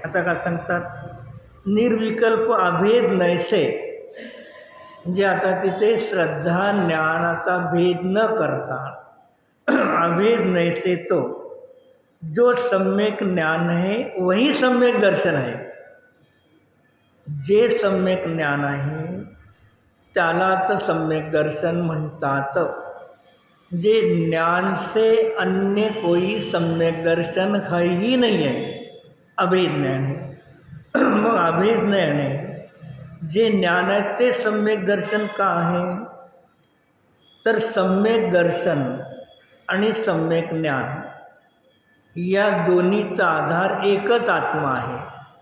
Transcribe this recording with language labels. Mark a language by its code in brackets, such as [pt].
[mr] आता काय सांगतात, निर्विकल्प अभेद नैसे, म्हणजे आता तिथे श्रद्धा ज्ञानाचा भेद न करता अभेद नैसे [hi] तो जो सम्यक ज्ञान है वही सम्यक दर्शन है. [mr] जे सम्यक ज्ञान आहे त्यालाच सम्यक दर्शन म्हणतात. [hi] जे ज्ञान से अन्य कोई सम्यक दर्शन है ही नहीं है, अभेद ज्ञान है. [mr] मग अभेद ज्ञान आहे, जे ज्ञान आहे ते सम्यक दर्शन का आहे, तर सम्यक दर्शन आणि सम्यक ज्ञान या दोन्हीचा आधार एकच आत्मा आहे.